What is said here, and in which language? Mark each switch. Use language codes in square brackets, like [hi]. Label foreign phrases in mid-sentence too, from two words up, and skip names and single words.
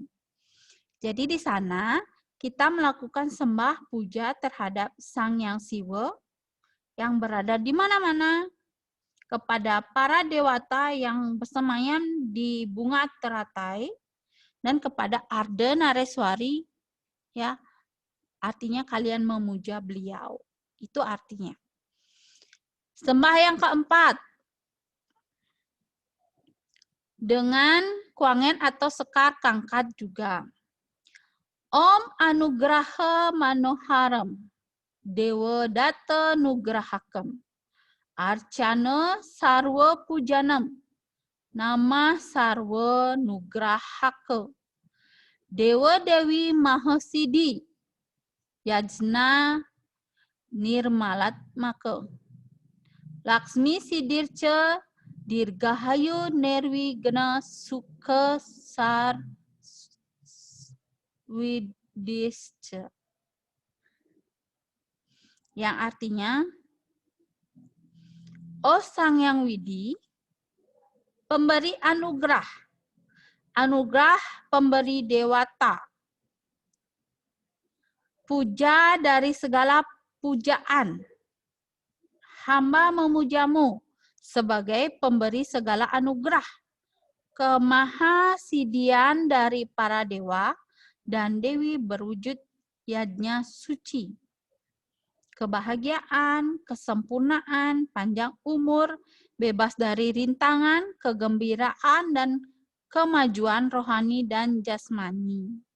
[id] Jadi di sana kita melakukan sembah puja terhadap Sang Yang Siwa yang berada di mana-mana, kepada para dewata yang bersemayam di bunga teratai, dan kepada Ardhanareswari, ya, artinya kalian memuja beliau. Itu artinya. Sembahyang keempat, dengan kuangen atau sekar kangkat juga. [sa] Om Anugraha Manoharam Dewa Data Nugrahakam Archana Sarva Pujanam Nama Sarva Nugrahaka Dewa Dewi Mahasidi Yajna Nirmalatmaka Laksmi Sidirca Dirgahayu Nerwigna Sukha Sar Widisca. [id] Yang artinya, oh Sang Yang Widi, pemberi anugerah, anugerah pemberi dewata, puja dari segala pujaan, hamba memujamu sebagai pemberi segala anugerah, kemahasidian dari para dewa dan dewi berwujud yajna suci, kebahagiaan, kesempurnaan, panjang umur, bebas dari rintangan, kegembiraan, dan kemajuan rohani dan jasmani.